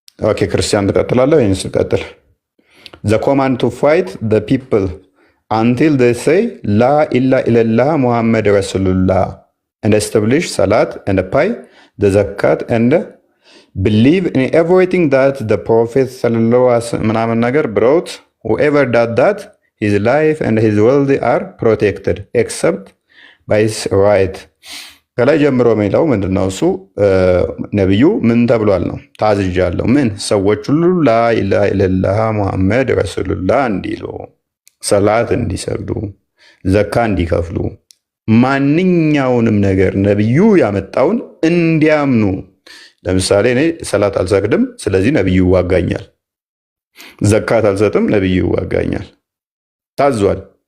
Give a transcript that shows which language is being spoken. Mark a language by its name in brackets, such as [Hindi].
[Amharic] ኦኬ ክርስቲያን ትቀጥላለህ ወይስ ልቀጥል? [English] The command to fight the people until they say La ilaha illallah Muhammad Rasulullah and establish salat and pay the zakat and believe in everything that the Prophet sallallahu alaihi wasallam brought. Whoever does that, his life and his wealth are protected except by his right. [Amharic] ከላይ ጀምሮ የሚለው ምንድነው? እሱ ነብዩ ምን ተብሏል ነው? ታዝዣለሁ። ምን ሰዎች ሁሉ ላኢላሃ ኢለላህ ሙሐመድ ረሱሉላህ እንዲሉ፣ ሰላት እንዲሰግዱ፣ ዘካ እንዲከፍሉ፣ ማንኛውንም ነገር ነብዩ ያመጣውን እንዲያምኑ። ለምሳሌ እኔ ሰላት አልሰግድም፣ ስለዚህ ነብዩ ይዋጋኛል። ዘካት አልሰጥም፣ ነብዩ ይዋጋኛል። ታዟል።